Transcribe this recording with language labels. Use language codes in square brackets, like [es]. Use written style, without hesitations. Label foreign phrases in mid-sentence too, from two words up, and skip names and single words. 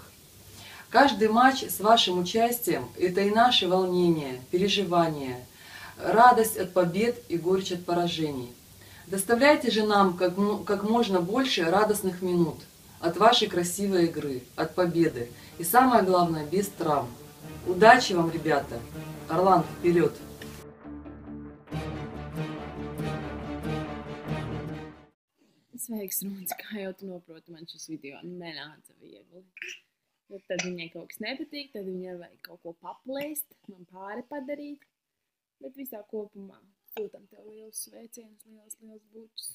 [ru] Каждый матч с вашим участием – это и наши волнения, переживания, радость от побед и горечь от поражений. Доставляйте же нам как можно больше радостных минут от вашей красивой игры, от победы. И самое главное, без травм. Удачи вам, ребята! Орлан, вперед! [lv] Sveiks, Runs, kā jau tu noproti, man šis video nenāca viegli. Bet tad viņai kaut kas nepatīk, tad viņai vajag kaut ko paplēst, man pāri padarīt. Bet visā kopumā sūtam tev liels sveiciens, liels bučus.